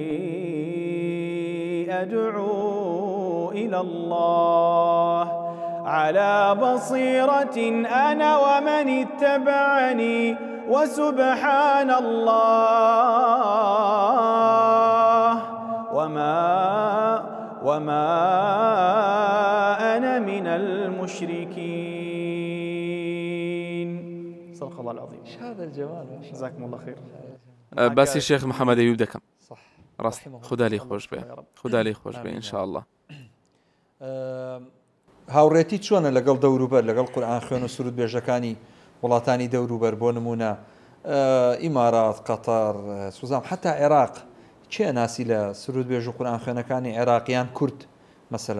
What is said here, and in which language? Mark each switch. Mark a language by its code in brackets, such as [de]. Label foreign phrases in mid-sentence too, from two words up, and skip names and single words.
[ar] أدعو إلى الله على بصيرة أنا ومن اتبعني وسبحان الله وما أنا من المشركين صدق الله العظيم هذا الجمال جزاكم الله خير [ckb] باسی شێخ محەممەد ئەیوب دەکەم صح ڕاست خدا لێی خۆش بێ خدا لێی خۆش بێ ئینشاءالله هاوڕێتی چۆنە لەگەڵ دەوروبەر لەگەڵ قورئان خوێن و سرود بێژەکانی وڵاتانی دەوروبەر بۆ نمونە ئیمارات قەتەر سوزام حتا عێراق چێ ناسی لە سرود بێژ و قورئان خوێنەکانی عێراقیان کورد مەسەلەن